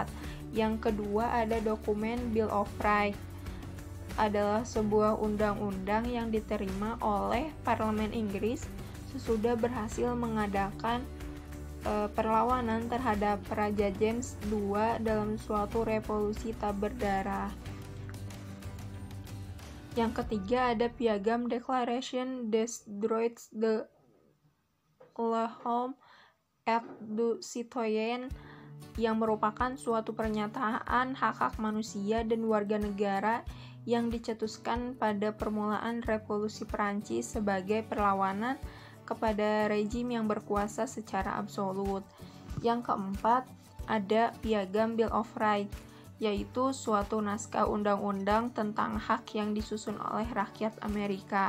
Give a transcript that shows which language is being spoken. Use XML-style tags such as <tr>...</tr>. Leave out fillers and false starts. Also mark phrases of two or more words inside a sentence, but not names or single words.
<id>Yang kedua ada dokumen Bill of Rights, adalah sebuah undang-undang yang diterima oleh Parlemen Inggris sesudah berhasil mengadakan perlawanan terhadap Raja James II dalam suatu revolusi tak berdarah. Yang ketiga ada Piagam Declaration des Droits de l'Homme et du Citoyen yang merupakan suatu pernyataan hak-hak manusia dan warga negara yang dicetuskan pada permulaan Revolusi Perancis sebagai perlawanan kepada rejim yang berkuasa secara absolut. Yang keempat ada Piagam Bill of Rights, yaitu suatu naskah undang-undang tentang hak yang disusun oleh rakyat Amerika.</id>